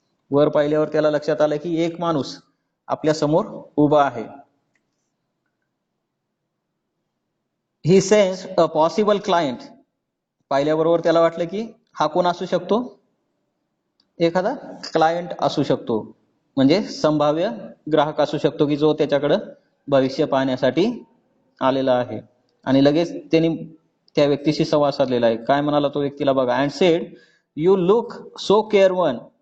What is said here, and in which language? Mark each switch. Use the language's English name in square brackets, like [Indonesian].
[Marathi] वर पाहिल्यावर त्याला लक्षात आलं की एक माणूस आपल्या समोर उभा आहे. [English] He sensed a possible client. [Marathi] पाहिल्याबरोबर त्याला वाटलं की हा कोण असू शकतो, एखादा क्लायंट असू शकतो, म्हणजे संभाव्य ग्राहक असू शकतो की जो त्याच्याकडे भविष्य पाहण्यासाठी आलेला आहे. आणि लगेच त्यांनी त्या व्यक्तीशी संवाद साधलेला आहे. काय म्हणाला तो व्यक्तीला बघा, [English] And said you look so careworn.